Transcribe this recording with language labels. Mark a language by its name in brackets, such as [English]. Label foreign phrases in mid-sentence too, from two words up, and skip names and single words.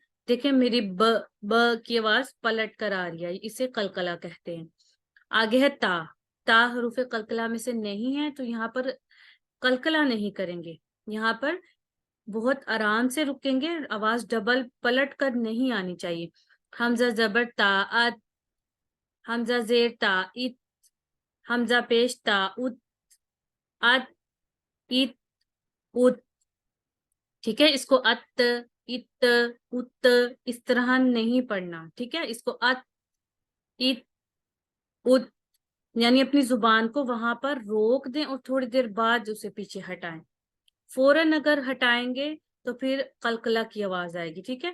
[Urdu] دیکھیں میری ب کی آواز پلٹ کر آ رہی ہے، اسے قلقلہ کہتے ہیں۔ آگے ہے تا حروف قلقلہ میں سے نہیں ہے تو یہاں پر قلقلہ نہیں کریں گے، یہاں پر بہت آرام سے رکیں گے، آواز ڈبل پلٹ کر نہیں آنی چاہیے۔ حمزہ زبر تا، ات، حمزہ زیر تا، ات، حمزہ پیش تا، ات، ات، ات، ات، ٹھیک ہے؟ اس کو ات، ات ات اس طرح نہیں پڑھنا، ٹھیک ہے. اس کو ات ات ات یعنی اپنی زبان کو وہاں پر روک دیں اور تھوڑی دیر بعد اسے پیچھے ہٹائیں. فوراً اگر ہٹائیں گے تو پھر قلقلہ کی آواز آئے گی، ٹھیک ہے.